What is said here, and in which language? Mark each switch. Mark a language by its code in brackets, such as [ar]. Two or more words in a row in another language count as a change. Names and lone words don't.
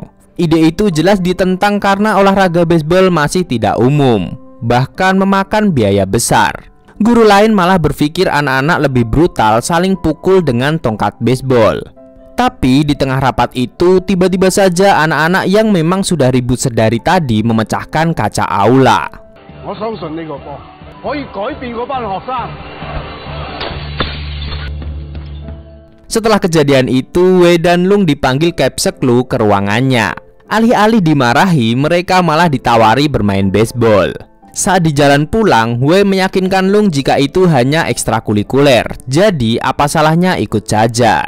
[id] Ide itu jelas ditentang karena olahraga baseball masih tidak umum, bahkan memakan biaya besar. Guru lain malah berpikir anak-anak lebih brutal saling pukul dengan tongkat baseball. Tapi di tengah rapat itu, tiba-tiba saja anak-anak yang memang sudah ribut sedari tadi memecahkan kaca aula. [yue] 我相信呢個波可以改變嗰班學生。 [id] Setelah kejadian itu, Wei dan Lung dipanggil Kepsek Lu ke ruangannya. Alih-alih dimarahi, mereka malah ditawari bermain baseball. Saat di jalan pulang, Wei meyakinkan Lung jika itu hanya ekstrakurikuler, jadi apa salahnya ikut saja.